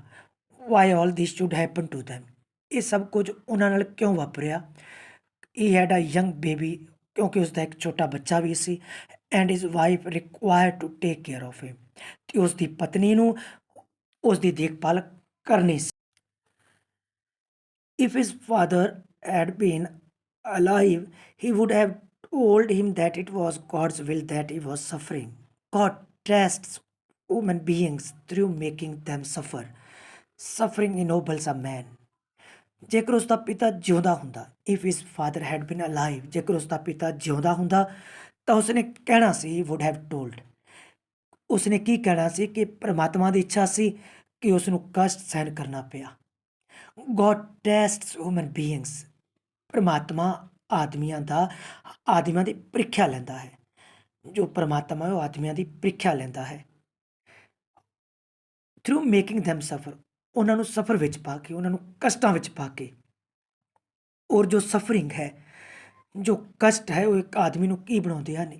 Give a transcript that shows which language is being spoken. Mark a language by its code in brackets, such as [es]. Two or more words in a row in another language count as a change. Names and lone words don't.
[en] Why all this should happen to them, [pa] ਇਹ ਸਭ ਕੁਝ ਉਹਨਾਂ ਨਾਲ ਕਿਉਂ ਵਾਪਰਿਆ। [en] He had a young baby, [pa] ਕਿਉਂਕਿ ਉਸਦਾ ਇੱਕ ਛੋਟਾ ਬੱਚਾ ਵੀ ਸੀ। [en] And his wife required to take care of him, [pa] ਤੇ ਉਸ ਦੀ ਪਤਨੀ ਨੂੰ ਉਸ ਦੀ ਦੇਖਭਾਲ ਕਰਨੀ ਸੀ। [en] If his father had been alive, he would have told him that it was God's will that he was suffering. God tests human beings through making them suffer. Suffering ennobles a man. [pa] ਜੇਕਰ ਉਸ ਦਾ ਪਿਤਾ ਜਿਉਂਦਾ ਹੁੰਦਾ, [en] if his father had been alive, [pa] ਜੇਕਰ ਉਸ ਦਾ ਪਿਤਾ ਜਿਉਂਦਾ ਹੁੰਦਾ ਤਾਂ ਉਸਨੇ ਕਹਿਣਾ ਸੀ, [en] he would have told, [pa] ਉਸਨੇ ਕੀ ਕਹਿਣਾ ਸੀ ਕਿ ਪਰਮਾਤਮਾ ਦੀ ਇੱਛਾ ਸੀ ਕਿ ਉਸ ਨੂੰ ਕਸ਼ਟ ਸਹਿਣ ਕਰਨਾ ਪਿਆ। [en] God tests human beings, [pa] ਪਰਮਾਤਮਾ ਆਦਮੀਆਂ ਦੀ ਪ੍ਰੀਖਿਆ ਲੈਂਦਾ ਹੈ। ਜੋ ਪਰਮਾਤਮਾ ਹੈ ਉਹ ਆਦਮੀਆਂ ਦੀ ਪ੍ਰੀਖਿਆ ਲੈਂਦਾ ਹੈ। [en] through making [pa] them ਸਫਰ, ਉਹਨਾਂ ਨੂੰ ਸਫਰ ਵਿੱਚ ਪਾ ਕੇ, ਉਹਨਾਂ ਨੂੰ ਕਸ਼ਟਾਂ ਵਿੱਚ ਪਾ ਕੇ। ਔਰ ਜੋ ਸਫਰਿੰਗ ਹੈ, ਜੋ ਕਸ਼ਟ ਹੈ, ਉਹ ਇੱਕ ਆਦਮੀ ਨੂੰ ਕੀ ਬਣਾਉਂਦੇ ਹਨ?